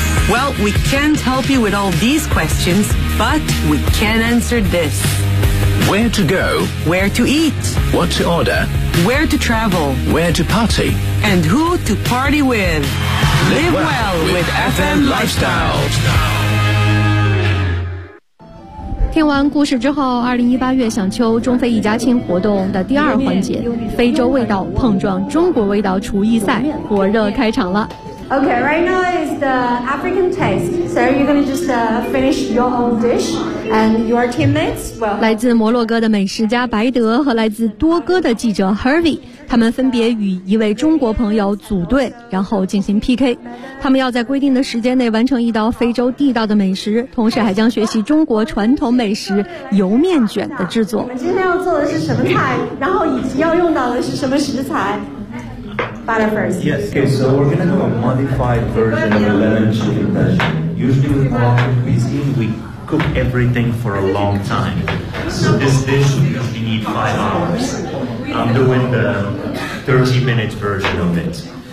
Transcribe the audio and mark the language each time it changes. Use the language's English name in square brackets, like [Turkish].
[English] Well, we can't help you with all these questions, but we can answer this. Where to go? Where to eat? What to order? Where to travel? Where to party? And who to party with? Live well with FM Lifestyle. [Chinese] 听完故事之后，2018月响秋中非一家亲活动的第二环节，非洲味道碰撞中国味道厨艺赛火热开场了。 [English] Okay, right now is the African taste. So you're going to just finish your own dish and your teammates. Well, [Chinese] 来自摩洛哥的美食家白德和来自多哥的记者 Hervey， 他们分别与一位中国朋友组队，然后进行 PK。他们要在规定的时间内完成一道非洲地道的美食，同时还将学习中国传统美食油面卷的制作。我们今天要做的是什么菜，然后以及要用到的是什么食材？ [English] Butter first. Yes. Okay, so we're going to do a modified version of a lemon chicken version. Usually with Moroccan cuisine, we cook everything for a long time. So this dish, we need 5 hours. I'm doing the 30-minute version of it.